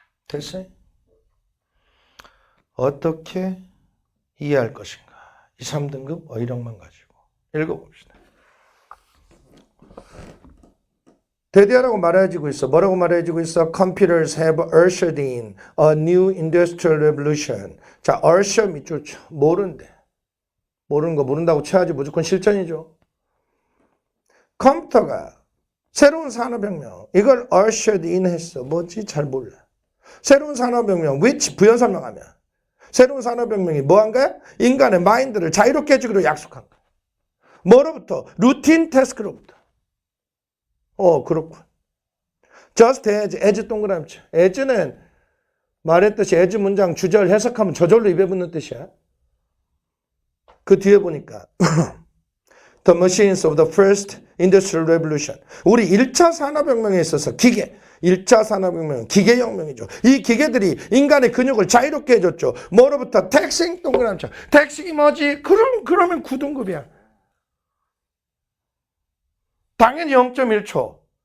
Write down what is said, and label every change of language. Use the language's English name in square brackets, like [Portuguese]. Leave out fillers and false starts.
[Korean] 됐어요? 어떻게 이해할 것인가? 2, 3등급 어휘력만 가지고 읽어봅시다. 대대하라고 말해지고 있어. 뭐라고 말해지고 있어? [English] Computers have ushered in a new industrial revolution. [Korean] 자, usher 밑줄 쳐. 모른대. 모르는 거 모른다고 쳐야지 무조건 실전이죠. 컴퓨터가 새로운 산업혁명. 이걸 ushered in 했어. 뭐지? 잘 몰라. 새로운 산업혁명, which 부연 설명하면 새로운 산업혁명이 뭐한 거야? 인간의 마인드를 자유롭게 해주기로 약속한 거야. 뭐로부터? 루틴 태스크로부터. 그렇군. just as 동그라미 쳐. as는 말했듯이 as 문장 주절 해석하면 저절로 입에 붙는 뜻이야. 그 뒤에 보니까 [English] The machines of the first industrial revolution. [Korean] 우리 1차 산업혁명에 있어서 기계, 1차 산업혁명은 기계혁명이죠. 이 기계들이 인간의 근육을 자유롭게 해줬죠. 뭐로부터? 택싱 동그라미 쳐. 택싱이 뭐지? 그러면 9등급이야. 당연히 0.1초.